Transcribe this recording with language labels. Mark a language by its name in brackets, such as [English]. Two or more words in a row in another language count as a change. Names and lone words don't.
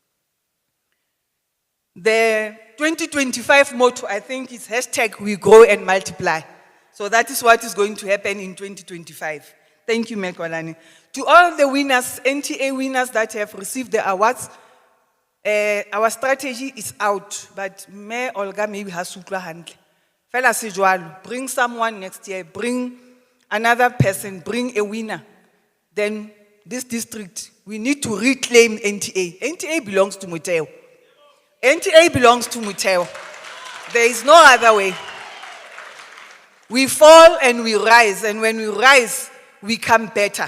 [English] The 2025 motto, I think, is #we grow and multiply. So that is what is going to happen in 2025. Thank you, Mekwalani. To all the winners, NTA winners that have received the awards, our strategy is out, but me Olga maybe has [Southern Sotho] utlwa handle. Fela sejwalo, [English] bring someone next year, bring another person, bring a winner. Then this district, we need to reclaim NTA. NTA belongs to Motheo. NTA belongs to Motheo. There is no other way. We fall and we rise, and when we rise, we come better.